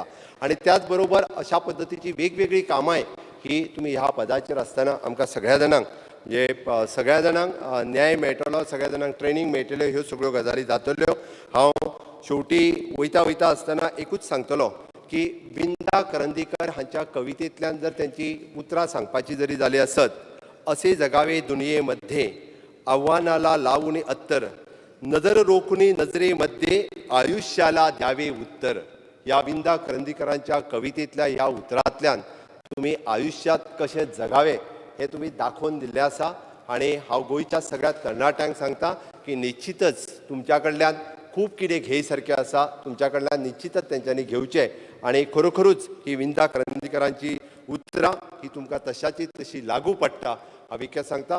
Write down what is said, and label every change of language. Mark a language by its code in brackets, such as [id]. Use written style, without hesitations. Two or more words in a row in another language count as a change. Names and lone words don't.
[kok] आणि त्याचबरोबर अशा पद्धतीची वेगवेगळी कामां ही तुम्ही ह्या पदाचेर आसतना आमकां सगळ्या जाणांक म्हणजे सगळ्या जाणांक न्याय मेळटलो, सगळ्या जाणांक ट्रेनिंग मेळटल्यो, ह्यो सगळ्यो गजाली जातल्यो. हांव शेवटी वयता आसतना एकूच सांगतलो की विंदा करंदीकर हांच्या कवितेंतल्यान जर त्यांची उतरां सांगपाची जरी जाली आसत, [mr] असे जगावे दुनियेमध्ये आव्हानाला लावून अत्तर, नजर रोखुनी नजरेमध्ये आयुष्याला द्यावे उत्तर. [kok] या विंदा करंदीकरांच्या कवितेतल्या ह्या उतरांतल्यान तुम्ही आयुष्यात कशें जगावे हे तुम्ही दाखवून दिल्लें आसा. आणि हांव गोंयच्या सगळ्या तरणाट्यांक सांगता की निश्चितच तुमच्या कडल्यान खूब कितें घेय सारकें आसा, तुमच्या कडल्यान निश्चितच तेंच्यांनी घेवचें. आणि खरोखरूच ही विंदा करंदीकरांची उतरां ही तुमकां तशाची तशी लागू पडटा हांव इतकें सांगता.